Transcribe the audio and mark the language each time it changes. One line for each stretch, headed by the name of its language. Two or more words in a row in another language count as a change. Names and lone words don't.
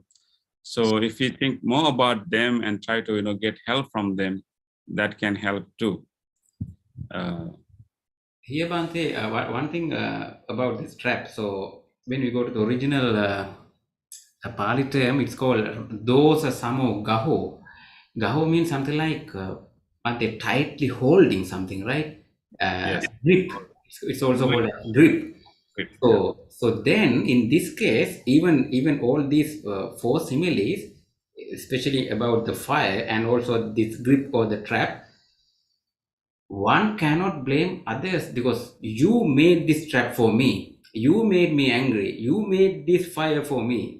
English: So if we think more about them and try to get help from them, that can help too. Here, Bhante, one thing about this trap. So when we go to the original Pali term, it's called
Pali: dosa samo gaho.
English: Gaho means something like Bhante, tightly holding something, right? Yes. Grip. It's also called a grip. So then in this case, even all these four similes, especially about the fire and also this grip or the trap, one cannot blame others, because you made this trap for me, you made me angry, you made this fire for me.